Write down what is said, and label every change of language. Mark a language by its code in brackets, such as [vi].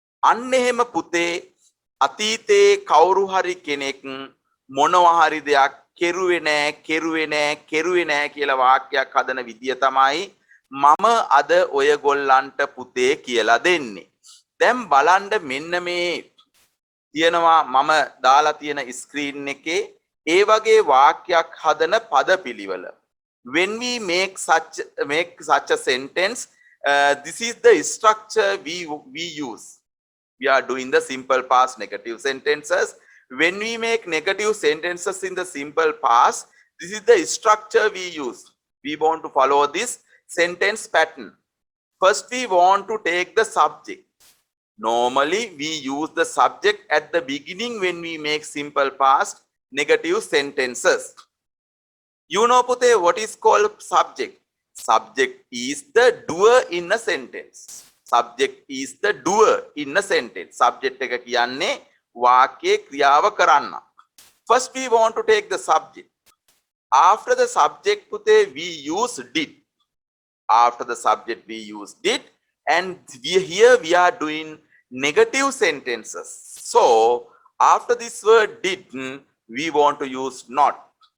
[si] අන්න එහෙම පුතේ අතීතේ කවුරු හරි කෙනෙක් මොනවා හරි දෙයක් කෙරුවේ නැහැ කියලා වාක්‍යයක් හදන විදිය තමයි මම අද ඔයගොල්ලන්ට පුතේ කියලා දෙන්නේ. දැන් බලන්න මෙන්න මේ තියෙනවා මම දාලා තියෙන ස්ක්‍රීන් එකේ ඒ වගේ වාක්‍යයක් හදන පදපිළිවෙල. [en] When we make such a sentence, this is the structure we use. We are doing the simple past negative sentences. When we make negative sentences in the simple past, this is the structure we use. We want to follow this sentence pattern. First, we want to take the subject. Normally, we use the subject at the beginning when we make simple past negative sentences. You know, Pute, what is called subject? Subject is the doer in a sentence. Subject is the doer in a sentence. [si] Subject එක කියන්නේ වාක්‍යයේ ක්‍රියාව කරන්න. [en] First we want to take the subject. After the subject Pute, we use did. After the subject we use did, and here we are doing negative sentences. So after this word did, we want to use not.